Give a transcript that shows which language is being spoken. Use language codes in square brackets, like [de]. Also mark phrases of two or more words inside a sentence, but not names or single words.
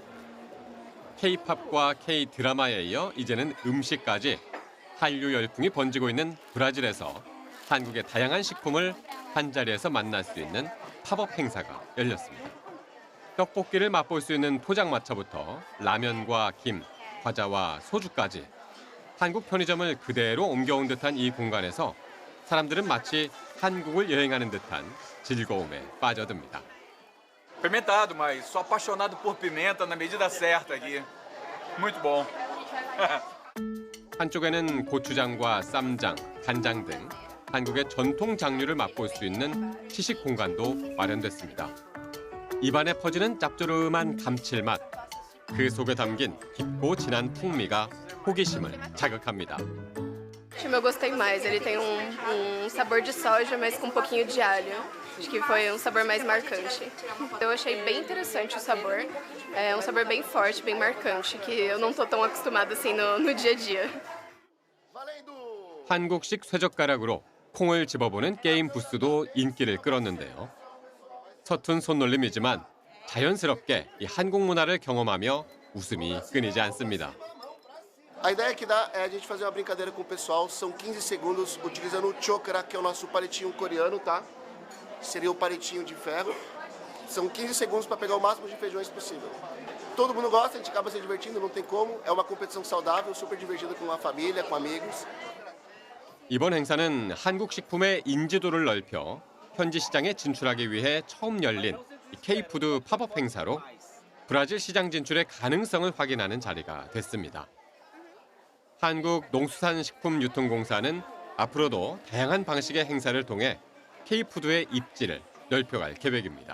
[ko] K-팝과 K-드라마에 이어 이제는 음식까지 한류 열풍이 번지고 있는 브라질에서 한국의 다양한 식품을 한자리에서 만날 수 있는 팝업 행사가 열렸습니다. 떡볶이를 맛볼 수 있는 포장마차부터 라면과 김, 과자와 소주까지 한국 편의점을 그대로 옮겨온 듯한 이 공간에서 사람들은 마치 한국을 여행하는 듯한 즐거움에 빠져듭니다. [pt] Pimentado, mas sou apaixonado por pimenta na medida certa aqui. Muito bom. [ko] 한쪽에는 고추장과 쌈장, 간장 등 한국의 전통 장류를 맛볼 수 있는 시식 공간도 마련됐습니다. 입안에 퍼지는 짭조름한 감칠맛, 그 속에 담긴 깊고 진한 풍미가 호기심을 자극합니다. [pt] Eu gostei mais, ele tem sabor de soja, mas com um pouquinho de alho. Acho que foi sabor mais marcante. Eu achei bem interessante o sabor, é sabor bem forte, bem marcante, que eu não tô tão acostumada assim no dia a dia. [ko] 한국식 쇠젓가락으로 콩을 집어보는 게임 부스도 인기를 끌었는데요. 서툰 손놀림이지만 자연스럽게 이 한국 문화를 경험하며 웃음이 끊이지 않습니다. [pt] A ideia que dá é a gente fazer uma brincadeira com o pessoal, são 15 segundos utilizando o chokra, que é o nosso palitinho coreano, tá? Seria o palitinho de ferro. São 15 segundos para pegar o máximo de feijões possível. Todo mundo gosta, a gente acaba se divertindo, não tem como. É uma competição saudável, super divertida com a família, com amigos. [ko] 이번 행사는 한국 식품의 인지도를 넓혀 현지 시장에 진출하기 위해 처음 열린 K푸드 팝업 행사로 브라질 시장 진출의 가능성을 확인하는 자리가 됐습니다. 한국농수산식품유통공사는 앞으로도 다양한 방식의 행사를 통해 K푸드의 입지를 넓혀갈 계획입니다.